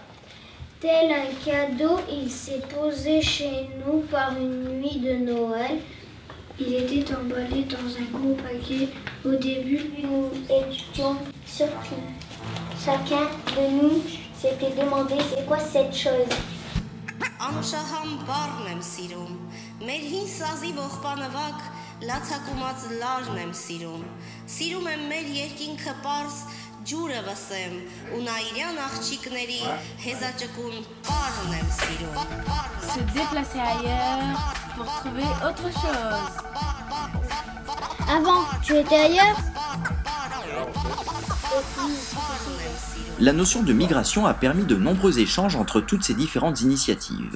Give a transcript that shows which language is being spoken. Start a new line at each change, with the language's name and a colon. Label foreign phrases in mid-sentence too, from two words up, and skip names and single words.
French: Tel un cadeau, il s'est posé chez nous par une nuit de Noël. Il était emballé dans un gros paquet. Au début, nous étions surpris. Chacun de nous s'était demandé c'est quoi cette chose.
Armenian: Մեր հին սազի ողբանվակ լացակումած լարն եմ սիրում։ Սիրում եմ մեր երկինքը պարզ ջուրը վսեմ ու նայիրյան աղջիկների հեզաճկուն պարն եմ սիրում։
French: se déplacer ailleurs pour trouver autre chose. Avant, tu étais ailleurs? La notion de migration a permis de nombreux échanges entre toutes ces différentes initiatives.